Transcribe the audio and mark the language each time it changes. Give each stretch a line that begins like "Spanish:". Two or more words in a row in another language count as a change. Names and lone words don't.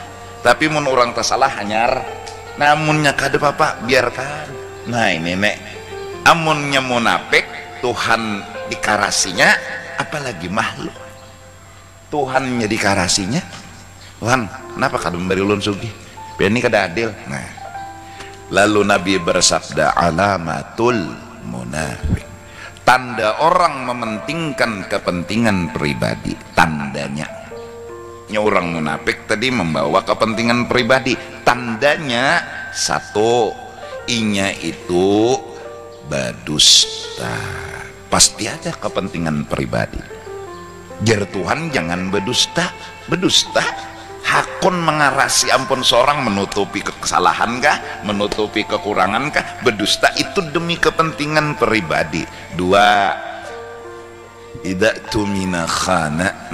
Banjar: Tapi mun orang tersalah hanyar, namunnya kada apa biarkan. Nah ini nek amunnya munafik Tuhan dikarasinya, apalagi makhluk Tuhannya dikarasinya. Tuhan kenapa kada memberi ulun sugih, ini kada adil.
Indonesian: Nah, lalu Nabi bersabda
Arabic: alamatul munafik,
Indonesian: tanda orang mementingkan kepentingan pribadi, tandanya.
Banjar: Nya orang munafik tadi membawa kepentingan pribadi, tandanya satu, inya itu berdusta.
Indonesian: Pasti ada kepentingan pribadi.
Banjar: Jar Tuhan jangan berdusta. Berdusta hakun mengarasi ampun seorang, menutupi kesalahan kah, menutupi kekurangan kah.
Indonesian: Berdusta itu demi kepentingan pribadi. Dua,
Arabic: idza tumina khana.